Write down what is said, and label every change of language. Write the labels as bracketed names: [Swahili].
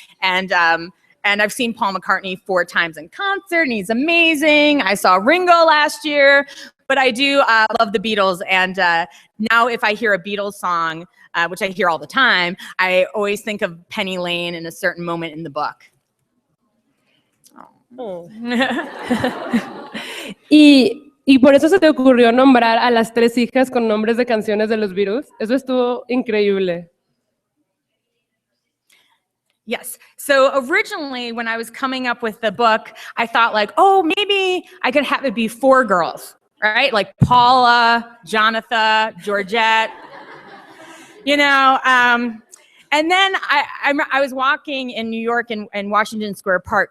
[English] And I've seen Paul McCartney 4 times in concert, and he's amazing. I saw Ringo last year, but I do love the Beatles. And now if I hear a Beatles song, which I hear all the time, I always think of Penny Lane in a certain moment in the book. Oh. [Spanish] Y por eso se te ocurrió nombrar a las 3 hijas con nombres de canciones de los Beatles. Eso estuvo increíble. [English] Yes. So originally, when I was coming up with the book, I thought like, oh, maybe I could have it be 4 girls, right? Like Paula, Jonathan, Georgette, And then I was walking in New York and Washington Square Park.